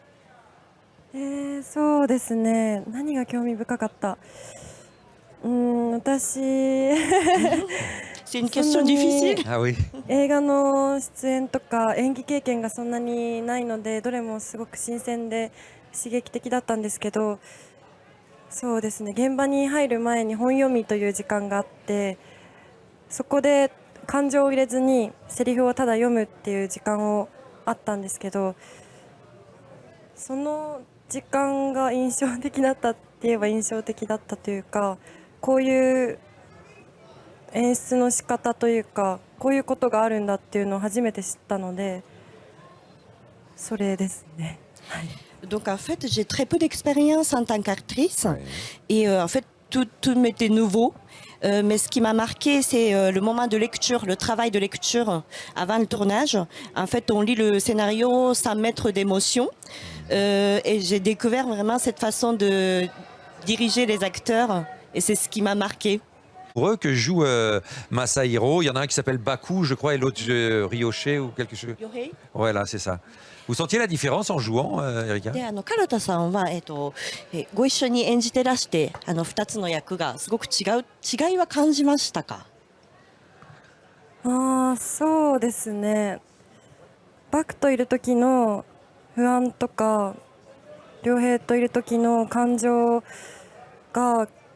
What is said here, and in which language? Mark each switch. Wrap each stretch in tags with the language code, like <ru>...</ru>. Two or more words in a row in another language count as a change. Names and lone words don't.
<ja>そうですね、何が興味深かった、私</ja> <fr>C'est une question difficile. Ah oui.</fr> <ja>映画の出演とか演技経験がそんなにないので、どれもすごく新鮮で刺激的だったんですけど、そうですね、現場に入る前に本読みという時間があって、そこで感情を入れずにセリフをただ読むっていう時間をあったんですけど、その時間が印象的だったって言えば印象的だったというか、こういう演出の仕方というか、こういうことがあるんだっていうのを初めて知ったので、それですね。はい。</ja> <fr>Donc en fait, j'ai très peu d'expérience en tant qu'actrice et en fait tout m'était nouveau. Mais ce qui m'a marqué, c'est le moment de lecture, le travail de lecture avant le tournage. En fait, on lit le scénario sans mettre d'émotion et j'ai découvert vraiment cette façon de diriger les acteurs et c'est ce qui m'a marqué. Pour eux que joue Masahiro, il y en a un qui s'appelle Baku, je crois, et l'autre Ryohei ou quelque chose. Voilà, c'est ça. Vous sentiez la différence en jouant, Erika?</fr> <ja>で唐田さんは、ご一緒に演じてらして2つの役がすごく違いは感じましたか？そうですね、バクといる時の不安とか良平といる時の感情が</ja>